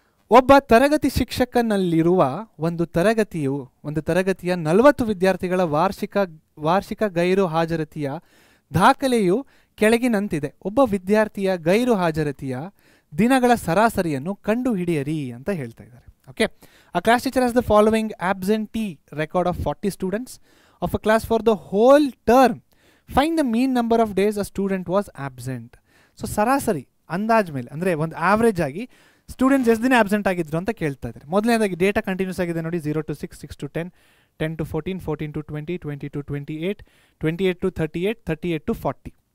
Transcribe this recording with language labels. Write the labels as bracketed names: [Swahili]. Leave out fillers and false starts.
[Kannada] ಒಬ್ಬ ತರಗತಿ ಶಿಕ್ಷಕನಲ್ಲಿರುವ ಒಂದು ತರಗತಿಯ 40 ವಿದ್ಯಾರ್ಥಿಗಳ ವಾರ್ಷಿಕ ಗೈರು ಹಾಜರಾತಿಯ ದಾಖಲೆಯು ಕೆಳಗಿನಂತಿದೆ. ಒಬ್ಬ ವಿದ್ಯಾರ್ಥಿಯ ಗೈರು ಹಾಜರಾತಿಯ ದಿನಗಳ ಸರಾಸರಿಯನ್ನು ಕಂಡುಹಿಡಿಯಿರಿ ಅಂತ ಹೇಳ್ತಾ ಇದ್ದಾರೆ. [English] Okay, a class teacher has the following absentee record of 40 students of a class for the whole term. Find the mean number of days a student was absent. [Kannada] So ಸರಾಸರಿ ಅಂದಾಜ್ ಮೇಲೆ ಅಂದರೆ ಒಂದು ಆವ್ರೇಜ್ ಆಗಿ ಸ್ಟೂಡೆಂಟ್ಸ್ ಎಷ್ಟು ದಿನ absent ಆಗಿದ್ರು ಅಂತ ಕೇಳ್ತಾ ಇದ್ದಾರೆ. ಮೊದಲನೇದಾಗಿ ಡೇಟಾ ಕಂಟಿನ್ಯೂಸ್ ಆಗಿದೆ ನೋಡಿ, 0 to 6, 6 to 10, 10 to 14, 14 to 20, 20 to 28, 28 to 38, 38 to 40.